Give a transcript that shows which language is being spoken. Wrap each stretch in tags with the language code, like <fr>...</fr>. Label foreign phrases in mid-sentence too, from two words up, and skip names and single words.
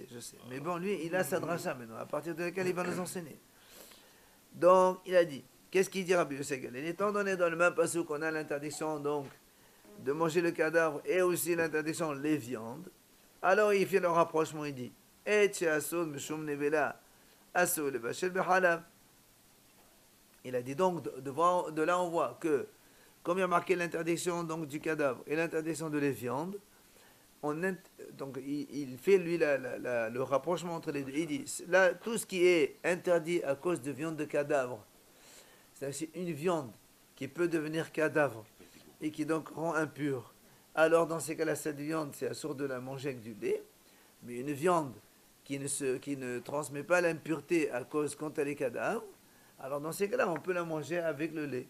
<fr>Mais bon, lui, il a sa dracha maintenant, à partir de laquelle il va nous enseigner. Donc, il a dit, qu'est-ce qu'il dit Rabbi Yosef Galilée? Étant donné dans le même passouk qu'on a l'interdiction donc de manger le cadavre et aussi l'interdiction les viandes, alors il fait le rapprochement, il dit, et</fr> <he>אסור משום נבלה אסור לבשל בחלב.</he> <fr>Il a dit donc, de là on voit que, comme il y a marqué l'interdiction donc du cadavre et l'interdiction de les viandes, donc il fait lui le rapprochement entre les deux. Il dit, là, tout ce qui est interdit à cause de viande de cadavre, c'est-à-dire une viande qui peut devenir cadavre et qui donc rend impure, alors dans ces cas-là, cette viande, c'est assourd de la manger avec du lait, mais une viande qui ne transmet pas l'impureté à cause quand elle est cadavre, alors dans ces cas-là, on peut la manger avec le lait.</fr>